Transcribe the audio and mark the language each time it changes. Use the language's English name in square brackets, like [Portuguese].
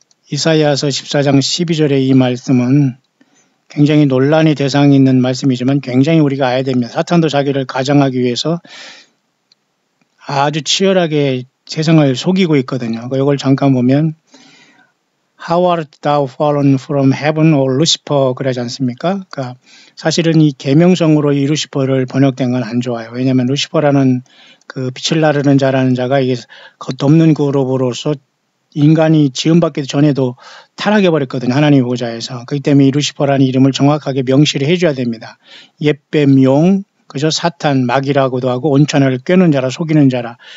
[Korean] 이사야서 14장 12절의 이 말씀은 굉장히 논란의 대상이 있는 말씀이지만 굉장히 우리가 알아야 됩니다. 사탄도 자기를 가장하기 위해서 아주 치열하게 세상을 속이고 있거든요. 이걸 잠깐 보면 [English] How art thou fallen from heaven, O Lucifer [Korean] 그러지 않습니까? 그러니까 사실은 이 계명성으로 이 루시퍼를 번역된 건 안 좋아요. 왜냐하면 루시퍼라는 빛을 나르는 자라는 자가 이게 겉없는 그룹으로서 인간이 지음받기 전에도 타락해버렸거든요. 하나님 보좌에서. 그렇기 때문에 이 루시퍼라는 이름을 정확하게 명시를 해줘야 됩니다. 옛뱀, 용, 그저 사탄, 마귀라고도 하고 온천을 꿰는 자라 속이는 자라.